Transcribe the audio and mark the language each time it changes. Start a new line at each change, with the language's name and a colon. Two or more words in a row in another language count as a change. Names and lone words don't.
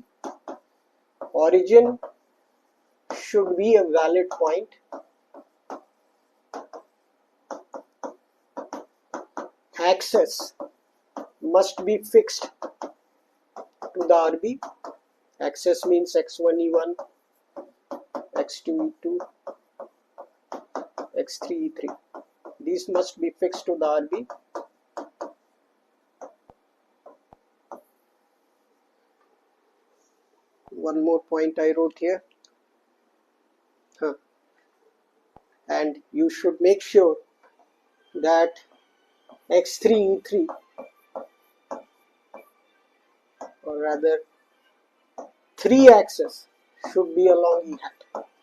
English: Origin should be a valid point. Axis must be fixed to the RB. Axis means x1 e1, x2 e2, x3 e3. These must be fixed to the RB. One more point I wrote here. And you should make sure that x3 e3, or rather 3 axis, should be along E hat.